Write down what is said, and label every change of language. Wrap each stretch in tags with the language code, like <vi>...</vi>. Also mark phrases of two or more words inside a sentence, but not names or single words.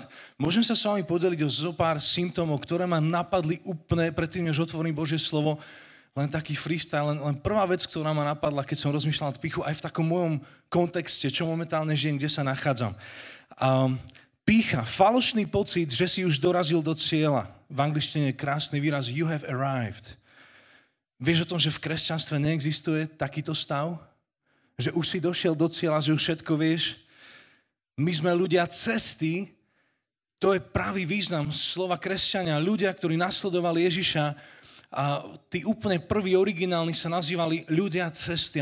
<sk>Môžem sa s vami podeliť o zo pár symptómov, ktoré ma napadli úplne predtým, než otvorím Božie slovo. Len taký freestyle, len prvá vec, ktorá ma napadla, keď som rozmýšľal nad pýchu, aj v takom mojom kontexte, čo momentálne žijem, kde sa nachádzam. Pýcha, falošný pocit, že si už dorazil do cieľa. V angličtine je krásny výraz</sk> <en>you have arrived.</en> <sk>Vieš o tom, že v kresťanstve neexistuje takýto stav? Že už si došiel do cieľa, že už všetko vieš. My sme ľudia cesty, to je pravý význam slova kresťania. Ľudia, ktorí nasledovali Ježiša, a tí úplne prví originálni sa nazývali ľudia cesty.</sk>